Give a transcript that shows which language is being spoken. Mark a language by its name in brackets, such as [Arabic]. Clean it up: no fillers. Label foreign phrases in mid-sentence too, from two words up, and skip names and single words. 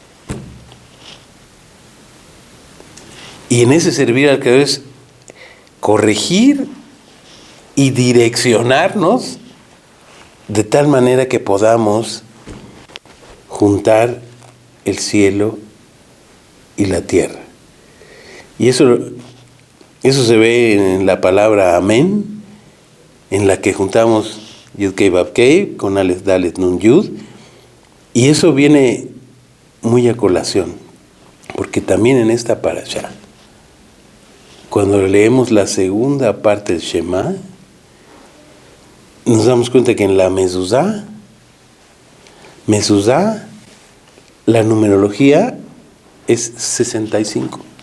[Spanish] Y en ese servir al Creador es corregir y direccionarnos de tal manera que podamos juntar el cielo y la tierra. Y eso se ve en la palabra amén, en la que juntamos [Hebrew] יוד קי ואו קי con אלף דלת נון יוד, [Spanish] y eso viene muy a colación, porque también en esta parashá, cuando leemos la segunda parte del Shema, nos damos cuenta que en la mezuzá, la numerología es 65.